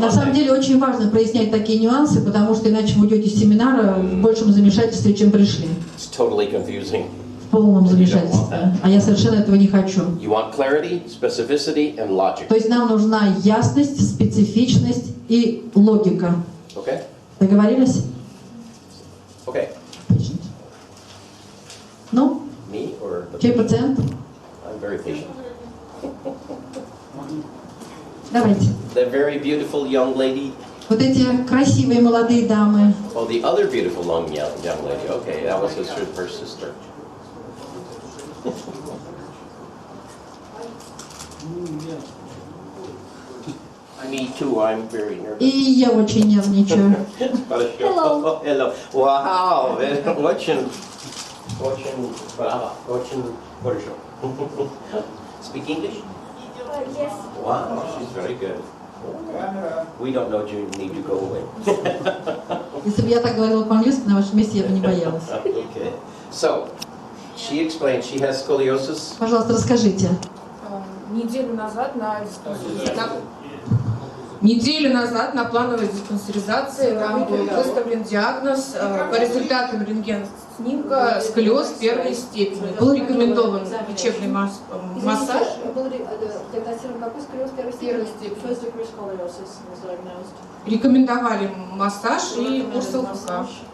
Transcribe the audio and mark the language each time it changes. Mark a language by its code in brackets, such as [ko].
[ru] На самом [en] Monday. [ru] деле очень важно прояснять такие нюансы, потому что иначе вы уйдете с семинара в большем замешательстве, чем пришли. [en] It's totally confusing. [ru] В полном замешательстве. А я совершенно этого не хочу. [en] You want clarity, specificity, and logic. [ru] То есть нам нужна ясность, специфичность и логика. [en] Okay? [ru] Договорились? [en] Okay. Patient. Ну, Me or the [ru] чей [en] patient? [ru] пациент? [en] I'm very patient. [ru] Давайте. [en] The very beautiful young lady. [ru] Вот эти красивые молодые дамы. [en] Oh, the other beautiful young lady. Okay, that was her sister. Me too. I'm very nervous. [ru] И я очень нервничаю. [en] Hello. Hello. Wow. [ru] Очень brava. Очень хорошо. [en] Speak English? Yes. Wow, she's very good. We don't know you need to go away. [ru] Если бы я так говорила по-английски, на вашем месте я бы не боялась. [en] Okay. So, she explained she has scoliosis. [ru] Пожалуйста, расскажите. Неделю назад на дискуссии Неделю назад на плановой диспансеризации вам был выставлен диагноз по результатам рентген-снимка сколиоз первой степени. Был рекомендован лечебный массаж. Был диагностирован какой сколиоз первой степени? [en] First degree scoliosis was diagnosed. [ru] Рекомендовали массаж и курс ЛФК.